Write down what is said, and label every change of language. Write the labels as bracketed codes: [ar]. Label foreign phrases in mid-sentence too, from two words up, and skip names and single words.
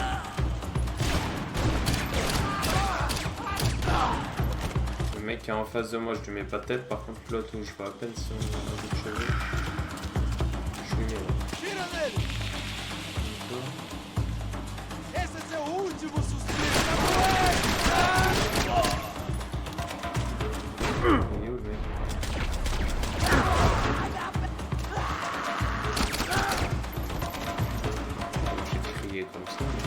[fr] Le mec qui est en face de moi, je lui mets pas de tête. Par contre, l'autre où je vois à peine son bout de cheveux. Je suis nul. [pt] Tira nele! Esse é seu último suspiro! [fr] Il est où le mec? J'ai crié comme ça.